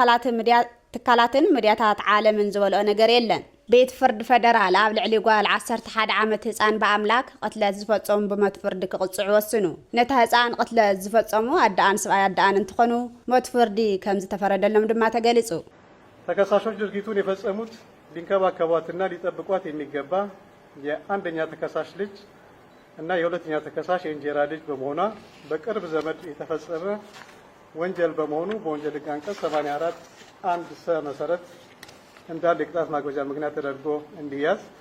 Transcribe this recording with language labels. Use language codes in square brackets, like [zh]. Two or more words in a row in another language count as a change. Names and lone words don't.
[ti] ትካላትን ሚድያታት ዓለምን ዝበልኦ ነገር የለን ቤት ፍርድ ፌደራል ኣብ ልዕሊ ጓል 11 ዓመት ህፃን በኣምላክ ቅትለት ዝፈጸሙ ብሞት ፍርዲ ክቕጽዑ ወስኑ ነታ ህፃን ቅትለት ዝፈጸሙ ኣዳኣን ሰብኣይ ኣዳኣን እንትኾኑ ሞት ፍርዲ ከም ዝተፈረደሎም ድማ ተገሊጹ [am] ተከሳሾች ድርጊቱን የፈጸሙት ሊንከባከቧትና ሊጠብቋት የሚገባ የአንደኛ ተከሳሽ ልጅ እና የሁለተኛ ተከሳሽ የእንጀራ ልጅ በመሆኗ በቅርብ ዘመድ የተፈጸመ ወንጀል በመሆኑ በወንጀል ሕግ አንቀጽ 84 አንድ ሰ መሰረት እንዳለ የቅጣት ማክበጃ ምክንያት ተደርጎ እንዲያዝ